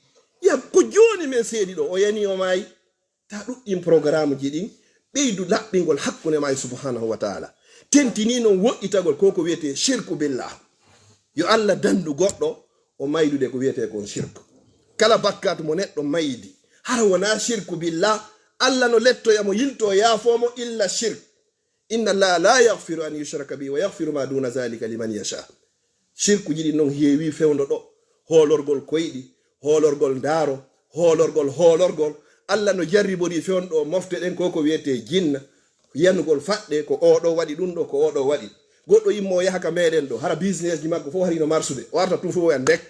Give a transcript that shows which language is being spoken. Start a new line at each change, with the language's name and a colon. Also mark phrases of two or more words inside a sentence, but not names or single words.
Fula: ya ko joni men seeɗi ɗo o yani o maayi. ta ɗuɗɗin programme ji ɗin ɓeydu laɓɓingol hakkunde ma e
Arabic: سبحانه وتعالى.
Fula: tentini noon woɗɗitagol ko wiyete
Arabic: شرك بالله.
Fula: yo Allah dandu goɗɗo o maydude ko wiyete kon shirku. kala bakkat mo neɗɗo maydi hara wona
Arabic: شرك بالله
Fula: Allah no lettoyamo yilto yaafomo
Arabic: إلا شرك. إن الله لا يغفر أن يشرك به ويغفر ما دون ذلك لمن يشاء.
Fula: shirku jiɗi noon heewi fewndo ɗo. hoolorgol koyɗi, hoolorgol ndaaro, hoolorgol. Allah no jarribori fewndo mofte ɗen ko wiyete jinna yanugol faɗɗe ko oɗo waɗi ɗum ɗo ko oɗo waɗi. goɗɗo yimmo yaha ka meɗen ɗo hara business ji makko fof harino marsude o arta tun fof ya ndekka.